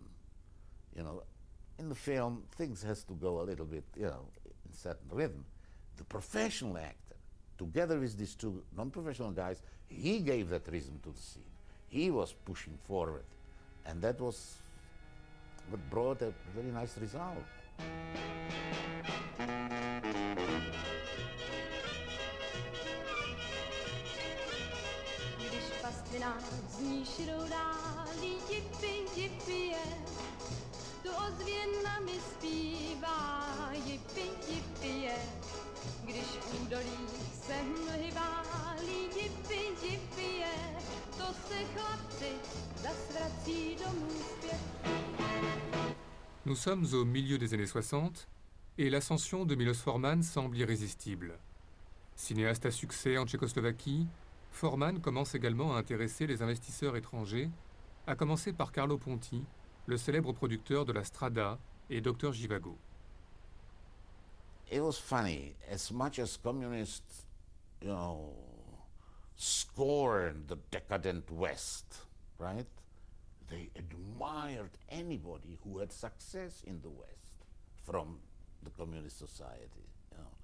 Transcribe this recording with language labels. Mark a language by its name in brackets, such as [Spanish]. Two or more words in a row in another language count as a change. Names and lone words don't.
[English] You know, in the film, things has to go a little bit, you know, in certain rhythm. The professional actor, together with these two non-professional guys, he gave that rhythm to the scene. He was pushing forward, and that was what brought a very nice result. [Czech] Když pastvina zní širou dálí, jipi, jipi je, tu ozvěna mi zpívá, jipi, jipi je. Když v údolí se mlhy válí, jipi, jipi je, to se chlapci zas vrací domů zpět. [French] Nous sommes au milieu des années 60 et l'ascension de Milos Forman semble irrésistible. Cinéaste à succès en Tchécoslovaquie, Forman commence également à intéresser les investisseurs étrangers, à commencer par Carlo Ponti, le célèbre producteur de la Strada et Dr Zhivago. [English] It was funny, as much as communists, you know, scorned the decadent West, right? They admired anybody who had success in the West from the communist society, you know.